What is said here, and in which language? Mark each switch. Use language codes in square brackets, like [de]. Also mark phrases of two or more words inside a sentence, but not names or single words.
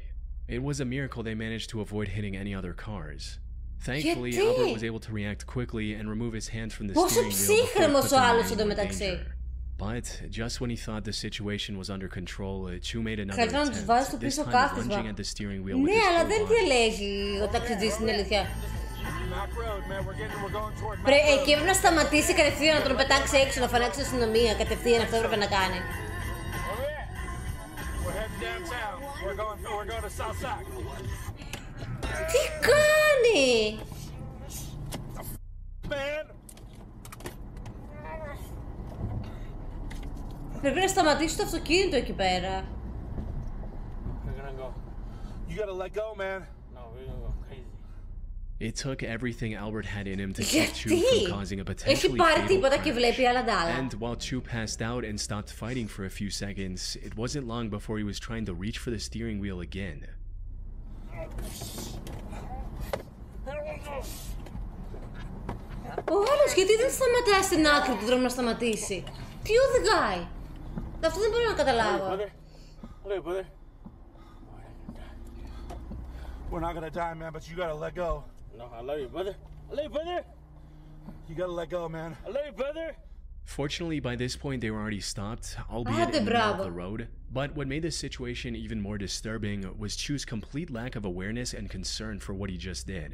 [en] It was a miracle they managed to avoid hitting any other cars. Thankfully, Albert was able to react quickly and remove his hands from the steering wheel before putting them in danger. But just when he thought the situation was under control, Chu made another attempt, this time lunging at the steering wheel with his whole body. [el] Εκεί έπρεπε να σταματήσει κατευθείαν, να τον πετάξει έξω, να φωνάξει αστυνομία. Κατευθείαν αυτό έπρεπε να κάνει. Τι κάνει! Πρέπει να σταματήσει το αυτοκίνητο εκεί πέρα. [en] It took everything Albert had in him to keep Chu from causing a potentially fatal crash. And while Chu passed out and stopped fighting for a few seconds, it wasn't long before he was trying to reach for the steering wheel again. [el] Ο άλλος γιατί δεν σταματάει στην άκρη του δρόμου να σταματήσει? Τι οδηγάει? Αυτό δεν μπορώ να καταλάβω. [en] We're not gonna die, man, but you gotta let go. No, I love you, brother. I love you, brother. You gotta let go, man. I love you, brother. Fortunately, by this point, they were already stopped, albeit in the middle of the road. But what made this situation even more disturbing was Chu's complete lack of awareness and concern for what he just did.